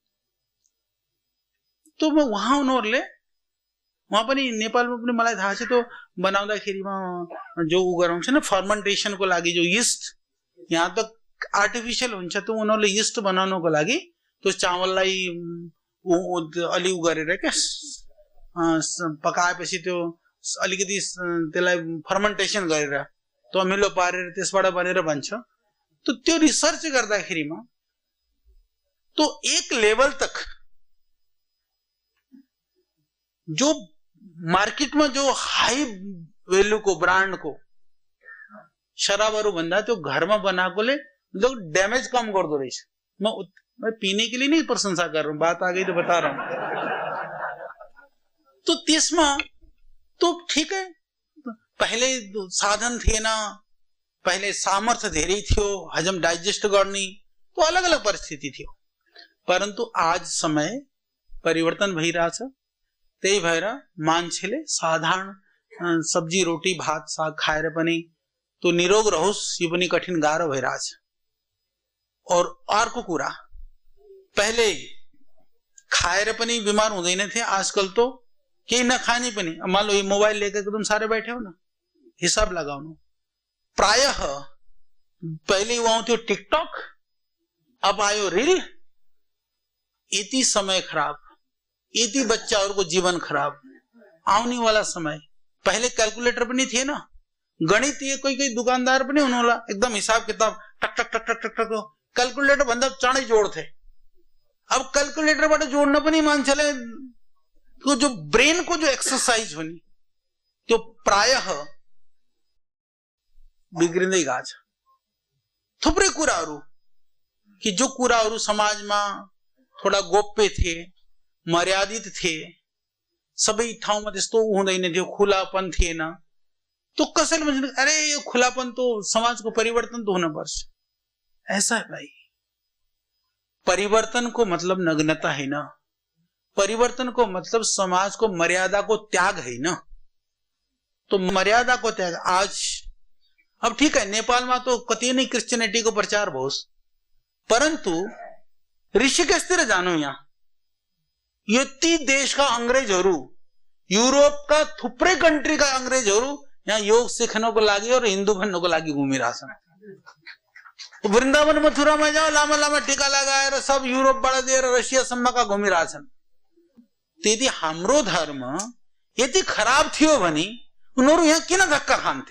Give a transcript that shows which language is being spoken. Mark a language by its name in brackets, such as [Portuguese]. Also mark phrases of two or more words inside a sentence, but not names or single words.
[Nepali] तो वहाँ उनीहरुले वहाँ पनि नेपालमा पनि मलाई थाहा छ, त्यो बनाउँदाखेरिमा जो उ गराउँछ न फर्मेन्टेसनको लागि जो यीस्ट, यहाँ त आर्टिफिशियल हुन्छ, त उनीहरुले यीस्ट बनाउनको लागि त्यो चामललाई अलि उ गरेर के पकाएपछि त्यो अलिकति त्यसलाई फर्मेन्टेसन गरेर त्यो अमिलो पारेर त्यसबाट बनेर बन्छ। तो त्यो रिसर्च गर्दाखेरिमा [Hindi] तो एक लेवल तक जो मार्केट में जो हाई वैल्यू को ब्रांड को [Nepali] शराबहरू भन्दा त्यो घरमा बनाएकोले लोग डैमेज कम गर्दो रहेछ। [Hindi] मैं पीने के लिए नहीं प्रशंसा कर रहा हूँ, बात आ गई तो बता रहा हूँ। तो त्यसमा तो ठीक है, पहले साधन थे ना, पहले सामर्थ्य [Nepali] धेरै थियो हजम डाइजेस्ट गर्ने, तो अलग अलग परिस्थिति थियो। परंतु आज समय परिवर्तन भइरहेछ, त्यही भएर मान्छेले साधारण सब्जी रोटी भात साग खाएर पनि तो निरोग रहोस्, यो पनि कठिन गाह्रो भइरहेछ। और अर्को कुरा, पहले खाएर पनि बिमार हुँदैन थे, आजकल तो केही नखाने पनि, [Hindi] मान लो ये मोबाइल लेकर तुम सारे बैठे हो ना, हिसाब लगाउनु। [Nepali] प्रायः पहले वहां थियो टिकटॉक, अब आयो रील। यति समय खराब, यति [Hindi] बच्चाओं को [Nepali] जीवन खराब, आउने वाला समय। पहले कैलकुलेटर पनि थिएन, गणितीय कोही दुकानदार पनि हुनुहोला, एकदम हिसाब किताब टक टक टक टक टक टक कैलकुलेटर भन्दा चाँडै जोड्थे। अब कैलकुलेटरबाट जोड्न पनि मान्छेले तो जो ब्रेन को जो एक्सरसाइज हुने त्यो प्रायः बिग्रिँदै गएको छ। थुप्रै कुराहरू कि जो कुराहरू समाजमा थोड़ा गोप्य थे, मर्यादित थे, सबै ठाउँमा त्यस्तो हुँदैन थियो, खुलापन थिएन, तो कसैले भन्छ अरे यो खुलापन तो समाजको परिवर्तन तो हुनुपर्छ। [Hindi] ऐसा है भाई, परिवर्तन को मतलब नग्नता है ना, परिवर्तन को मतलब समाज को मर्यादा को त्याग है ना। तो मर्यादा को त्याग आज, अब ठीक है नेपाल में तो [Nepali] कति नै क्रिश्चियनिटी को प्रचार भोस्, परंतु ऋषिकेशतिर जानु, यहाँ यति देश का अंग्रेजहरू, यूरोप का थुप्रै कंट्री का अंग्रेजहरू यहाँ योग सिक्नको लागि और हिन्दू भन्नको लागि घुमिरहेछन्। वृन्दावन मथुरामा जाओ, लामा लामा टीका लगाएर सब यूरोपबाट लिएर रसियासम्मका घुमिरहेछन्। त्यदि हाम्रो धर्म यति खराब थियो भने उनीहरू यहाँ किन धक्का खान्थे?